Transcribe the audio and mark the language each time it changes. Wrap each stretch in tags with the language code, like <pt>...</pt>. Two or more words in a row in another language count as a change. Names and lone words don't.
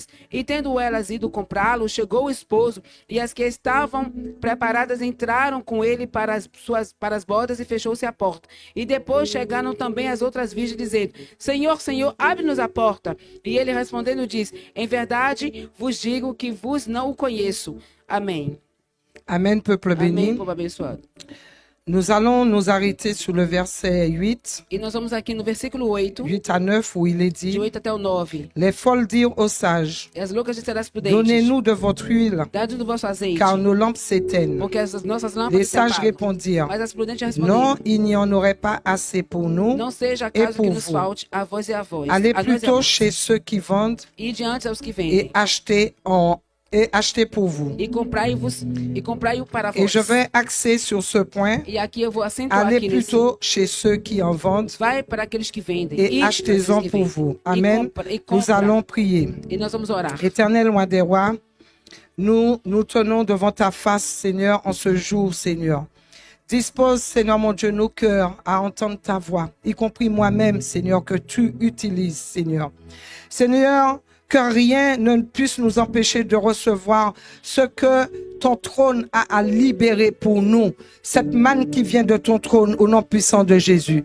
<pt>E tendo elas ido comprá-lo, chegou o esposo, e as que estavam preparadas entraram com ele para as bodas e fechou-se a porta. E depois chegaram também as outras virgens, dizendo, Senhor, Senhor, abre-nos a porta. E ele respondendo diz, em verdade vos digo que vos não o conheço. Amém.</pt> <fr>Amen, peuple béni.</fr> <pt>Amém, povo abençoado.</pt> <fr>Nous allons nous arrêter sur le verset 8,</fr> <pt>E nós vamos aqui no versículo 8,</pt> <fr>8 à 9, où il est de dit,</fr> <pt>8 até o 9.</pt> <fr>les folles dirent aux sages,</fr> <pt>E as loucas disseram às prudentes:</pt> <fr>donnez-nous de votre huile,</fr> <pt>dá-nos do vosso azeite,</pt> <fr>car nos lampes s'éteignent.</fr> <pt>porque as nossas</pt> <fr>Les</fr> <pt>lâmpadas se</pt> <fr>sages</fr> <pt>apagam.</pt> <fr>répondirent,</fr> <pt>Mas as prudentes</pt> <fr>non,</fr> <pt>responderam:</pt> <fr>il n'y en aurait pas assez pour nous.</fr> <pt>não seja</pt> <fr>et</fr> <pt>acaso que</pt> <fr>pour</fr> <pt>nos</pt> <fr>vous.</fr> <pt>falte a vós e a vós.</pt> <fr>Allez</fr> <pt>a nós e a</pt> <fr>plutôt</fr> <pt>vós.</pt> <fr>chez ceux qui vendent</fr> <pt>E diante aos que</pt> <fr>et</fr> <pt>vendem.</pt> <fr>achetez pour vous.</fr> <pt>E comprai-o para</pt> <fr>Et</fr> <pt>vós.</pt> <fr>je vais axer sur ce point.</fr> <pt>E aqui eu vou acentuar</pt> <fr>Allez</fr> <pt>aqui nesse.</pt> <fr>plutôt chez ceux qui en vendent</fr> <pt>Vai para aqueles que vendem.</pt> <fr>et</fr> <pt>Ide para</pt> <fr>achetez-en</fr> <pt>aqueles que</pt> <fr>pour</fr> <pt>vendem.</pt> <fr>vous.</fr> <pt>E</pt> <fr>Amen. Nous</fr> <pt>compra.</pt> <fr>allons prier.</fr> <pt>E nós vamos orar.</pt> <fr>Éternel roi des rois, nous nous tenons devant ta face, Seigneur, en ce jour, Seigneur. Dispose, Seigneur mon Dieu, nos cœurs à entendre ta voix, y compris moi-même, Seigneur, que tu utilises, Seigneur. Seigneur, que rien ne puisse nous empêcher de recevoir ce que ton trône a à libérer pour nous, cette manne qui vient de ton trône au nom puissant de Jésus.</fr>